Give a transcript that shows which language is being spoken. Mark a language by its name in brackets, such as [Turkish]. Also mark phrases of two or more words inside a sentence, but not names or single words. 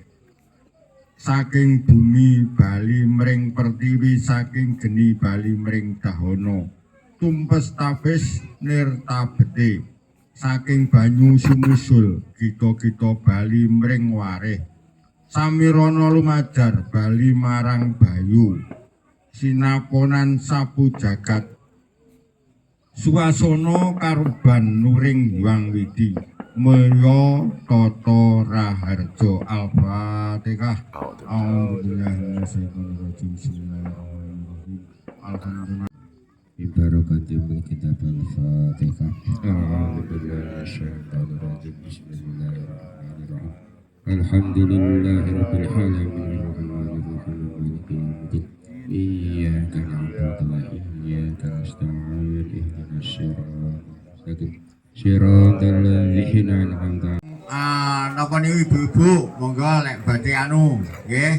[Javanese] Saking bumi bali mring pertiwi, saking geni bali mring dahana, tumpes tapis nirtabete, saking banyu sumusul gita-gita bali mring warih, samirana lumajar bali marang bayu, sinaponan sapu jagat, suasana karuban nuring Hyang Widi. Mulya Tata Raharja. Al-Fatihah. [Arabic] Bismillahirrahmanirrahim. Alhamdulillah. ببركة الكتاب الفاتحة. Bismillahirrahmanirrahim. الحمد لله رب العالمين الرحمن الرحيم مالك يوم الدين. إياك نعبد وإياك نستعين اهدنا الصراط المستقيم. صراط الذين أنعمت. [Javanese] Napa niku ibu-ibu monggo lek badhe anu nggih.